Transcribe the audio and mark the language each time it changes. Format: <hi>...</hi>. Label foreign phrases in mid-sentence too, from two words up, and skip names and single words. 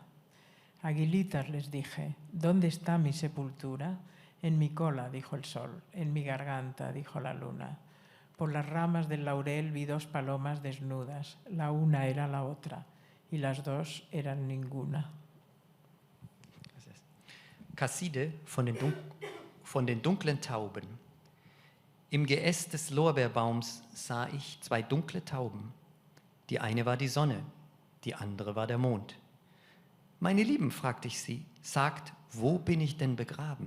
<es>Aguilitas, les dije, ¿dónde está mi sepultura? En mi cola, dijo el sol, en mi garganta, dijo la luna. Por las ramas del laurel vi dos palomas desnudas, la una era la otra y las dos eran ninguna.</es> <de>Caside von den dunklen Tauben. Im Geäst des Lorbeerbaums sah ich zwei dunkle Tauben. Die eine war die Sonne, die andere war der Mond. Meine Lieben, fragte ich sie, sagt, wo bin ich denn begraben?</de>